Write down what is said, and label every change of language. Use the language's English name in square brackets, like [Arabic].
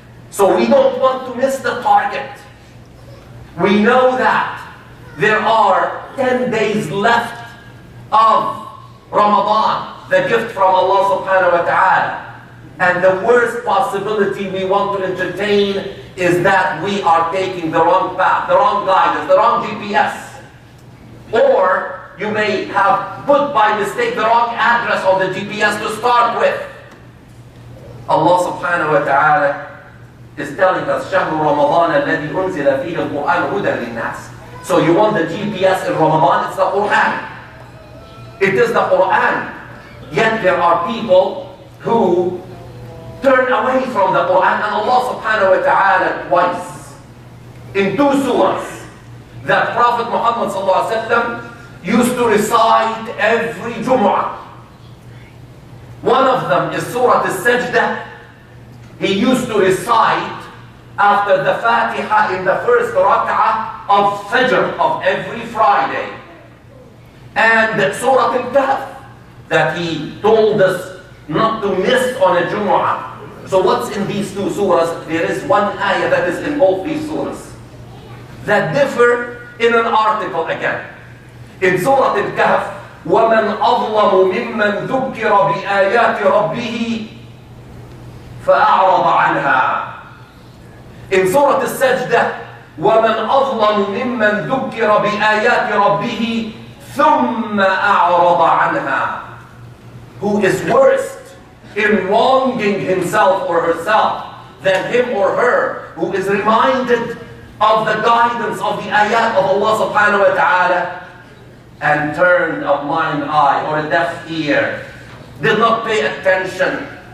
[English] So we don't want to miss the target. We know that there are 10 days left of Ramadan, the gift from Allah subhanahu wa ta'ala. And the worst possibility we want to entertain is that we are taking the wrong path, the wrong guidance, the wrong GPS. Or you may have put by mistake the wrong address on the GPS to start with. Allah subhanahu wa ta'ala is telling us, [Arabic] شهر رمضان الذي أنزل فيه القرآن هدى للناس. [English] So you want the GPS in Ramadan? It's the Quran. It is the Quran. Yet there are people who turn away from the Quran, and Allah subhanahu wa ta'ala twice, in 2 surahs, that Prophet Muhammad sallallahu alaihi wasallam used to recite every Jumu'ah. One of them is Surah Al-Sajdah. He used to recite after the Fatiha in the first rak'ah of Fajr of every Friday. And Surah Al-Kahf that he told us not to miss on a Jumu'ah. So what's in these 2 surahs? There is one ayah that is in both these surahs that differ in an article again. In Surah Al-Kahf, [Arabic] وَمَنْ أَظْلَمُ مِمَّنْ ذُكِّرَ بِآيَاتِ رَبِّهِ فَأَعْرَضَ عَنْهَا. [English] In Surah Al-Sajdah, [Arabic] وَمَنْ أَظْلَمُ مِمَّنْ ذُكِّرَ بِآيَاتِ رَبِّهِ ثُمَّ أَعْرَضَ عَنْهَا. [English] Who is worse in wronging himself or herself than him or her who is reminded of the guidance of the ayat of Allah subhanahu wa ta'ala and turned a blind eye or a deaf ear, did not pay attention.